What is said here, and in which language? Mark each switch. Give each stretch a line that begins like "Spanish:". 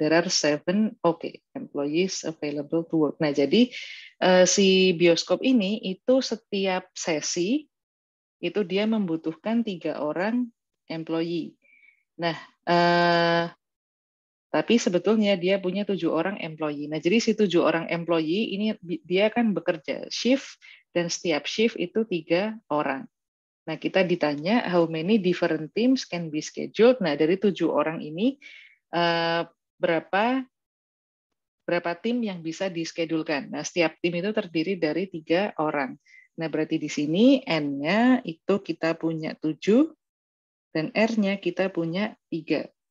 English: There are 7 employees available to work.
Indonesian: Nah, jadi si bioskop ini itu setiap sesi itu dia membutuhkan 3 orang employee. Nah, tapi sebetulnya dia punya 7 orang employee. Nah, jadi si 7 orang employee ini dia kan bekerja shift dan setiap shift itu 3 orang. Nah, kita ditanya
English: how many different teams can be scheduled.
Indonesian: Nah, dari 7 orang ini berapa tim yang bisa diskedulkan. Nah, setiap tim itu terdiri dari 3 orang. Nah, berarti di sini N-nya itu kita punya 7 dan R-nya kita punya 3.